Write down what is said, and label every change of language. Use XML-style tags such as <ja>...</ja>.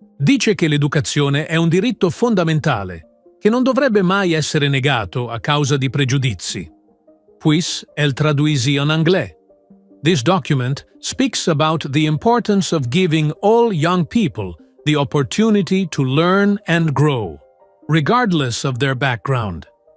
<it>Dice che l'educazione è un diritto fondamentale, che non dovrebbe mai essere negato a causa di pregiudizi.</it> <fr>Puis elle traduisit en anglais.</fr> <en>This document speaks about the importance of giving all young people the opportunity to learn and grow, regardless of their background.</en>